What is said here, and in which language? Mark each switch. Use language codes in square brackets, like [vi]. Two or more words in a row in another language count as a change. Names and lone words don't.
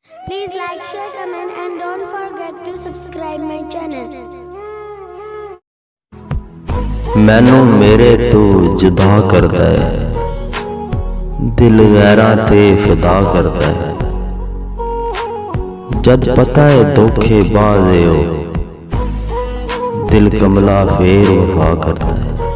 [en] Please like, share, comment and don't forget to subscribe my channel. [pa] ਮੈਨੂੰ ਮੇਰੇ ਤੋ ਜੁਦਾ ਕਰਦਾ ਹੈ, ਦਿਲ ਗੈਰਾਂ ਤੇ ਫਿਦਾ ਕਰਦਾ ਹੈ। ਜਦ ਪਤਾ ਹੈ ਧੋਖੇਬਾਜ਼ ਹੈ ਓ, ਦਿਲ ਕਮਲਾ ਫੇਰ ਵਫ਼ਾ ਕਰਦਾ ਹੈ।